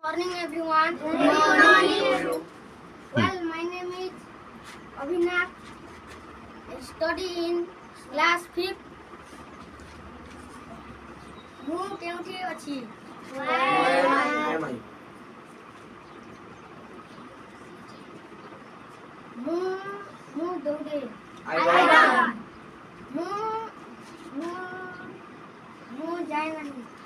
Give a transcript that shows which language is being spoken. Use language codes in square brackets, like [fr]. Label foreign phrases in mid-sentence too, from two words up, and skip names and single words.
[en] morning everyone. Good morning. Well, my name is Abhinav. I study in class 5th. [or] ମୁଁ କେଉଁଠି ଅଛି? ମୁଁ ଦୌଡ଼େ। ମୁଁ ଯାଏ ନାହିଁ।